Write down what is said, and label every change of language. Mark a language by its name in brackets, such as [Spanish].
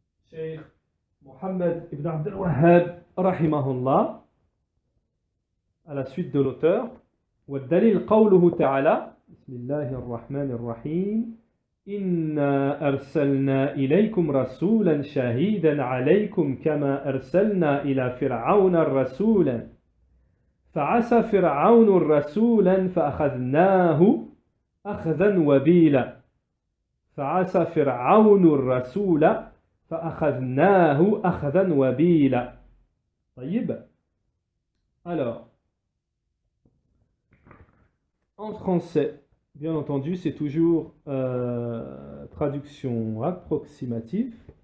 [French] Cheikh Mohammed ibn Abd al-Wahhab rahimahullah, à la suite de l'auteur. [Arabic] والدليل قوله تعالى بسم الله الرحمن الرحيم إنا أرسلنا إليكم رسولا شهيدا عليكم كما أرسلنا إلى فرعون رسولا فعصى فرعون رسولا فأخذناه أخذا وبيلا فعصى فرعون الرسول فأخذناه أخذا وبيلا. طيب. [French] Alors, en français, bien entendu, c'est toujours traduction approximative.